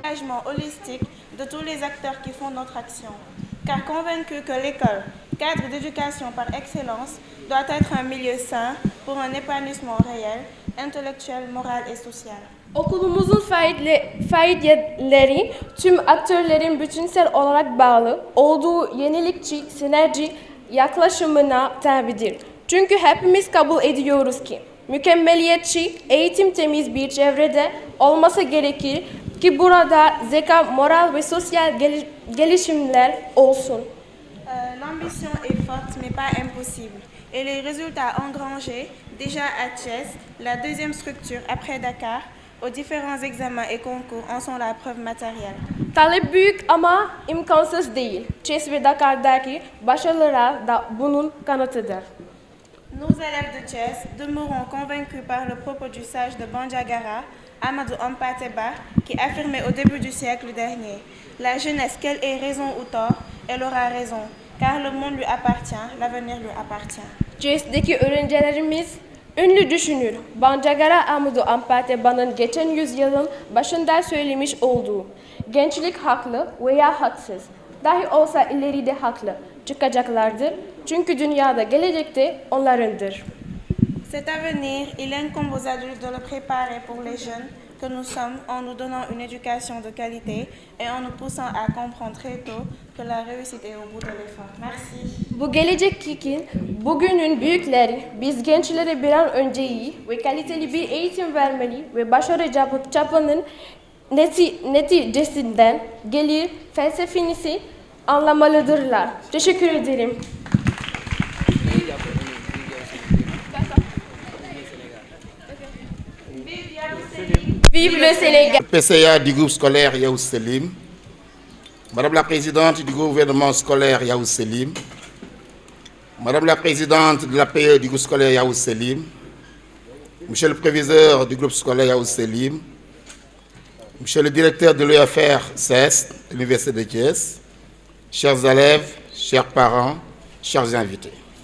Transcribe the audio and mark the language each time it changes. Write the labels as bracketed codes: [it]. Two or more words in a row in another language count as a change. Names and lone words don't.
[fr] accompagnement holistique de tous les acteurs qui font notre action. Car convaincu que l'école, cadre d'éducation par excellence, doit être un milieu sain pour un épanouissement réel, intellectuel, moral et social. [tr] Okulumuzun faaliyetleri tüm aktörlerin bütünsel olarak bağlı olduğu yenilikçi, sinerji yaklaşımına tabidir. Çünkü hepimiz kabul ediyoruz ki mükemmeliyetçi, eğitim temiz bir çevrede olması gerekir ki burada zeka, moral ve sosyal gelişimler olsun. [fr] L'ambition est forte mais pas impossible. Et les résultats engrangés, déjà à Thiès, la deuxième structure après Dakar, aux différents examens et concours en sont la preuve matérielle. [tr] Talep büyük ama imkansız değil. Thiès ve Dakar'daki başarılar da bunun kanıtıdır. [fr] Nos élèves de Thiès demeureront convaincus par le propos du sage de Bandiagara, Amadou Hampâté-Bâ, qui affirmait au début du siècle dernier: la jeunesse, qu'elle ait raison ou tort, elle aura raison, car le monde lui appartient, l'avenir lui appartient. [tr] Thiès'deki öğrencilerimiz ünlü düşünür Bandiagara Amadou Hampâté-Bâ'nın geçen yüzyılın başında söylemiş olduğu gençlik haklı veya haksız dahi olsa ileride haklı çıkacaklardır. Çünkü dünyada gelecekte onlarındır. [fr] Cet avenir, il incombe aux adultes de le préparer pour les jeunes que nous sommes en nous donnant une éducation de qualité et en nous poussant à comprendre très tôt que la réussite est au bout de l'effort. Merci. [tr] Bu gelecek için bugünün büyükleri biz gençlere bir an önce iyi ve kaliteli bir eğitim vermeli ve başarı çapının neticesinden gelir felsefesi anlamalıdırlar. Teşekkür ederim. [fr] Vive le Sénégal. PCA du groupe scolaire Yaous Selim, Madame la Présidente du gouvernement scolaire Yaous Selim, Madame la Présidente de l'APE du groupe scolaire Yaous Selim, Monsieur le Préviseur du groupe scolaire Yaous Selim, Monsieur le Directeur de l'UFR CES, l'Université de Thiès, chers élèves, chers parents, chers invités.